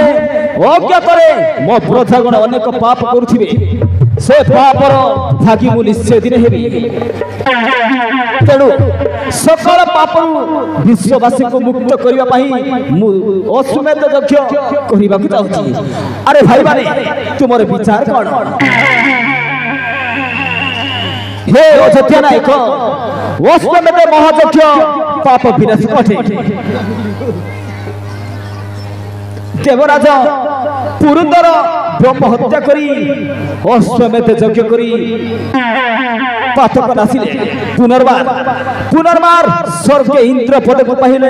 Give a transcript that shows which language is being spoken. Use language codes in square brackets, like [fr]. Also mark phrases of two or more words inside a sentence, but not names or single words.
[or] ଅଜ୍ଞାତରେ ମୋ ପ୍ରଜାଗଣ ଅନେକ ପାପ କରୁଥିବେ। ସେ ପାପର ଭାଗି ମୁଁ ନିଶ୍ଚୟ ଦିନେ ହେବି। ତେଣୁ ସକଳ ପାପରୁ ବିଶ୍ୱବାସୀଙ୍କୁ ମୁକ୍ତ କରିବା ପାଇଁ ମୁଁ ଅଶ୍ୱମେଧ ଯଜ୍ଞ କରିବାକୁ ଚାହୁଁଛି। ଆରେ ଭାଇମାନେ ତୁମର ବିଚାର କ'ଣ? ହେ ଅଯୋଧ୍ୟା ନାୟକ ଅଶ୍ୱମେଧ ମହାଯଜ୍ଞ ପାପ ବିନାଶ କଟେ। ଦେବରାଜ ପୁରନ୍ଦର ବ୍ରହ୍ମ ହତ୍ୟା କରି ଅଶ୍ୱମେଧ ଯଜ୍ଞ କରି ପାତକ ନାଶିଲେ ପୁନର୍ବାର ସ୍ୱର୍ଗ ଇନ୍ଦ୍ର ପଦ କୁ ପାଇଲେ।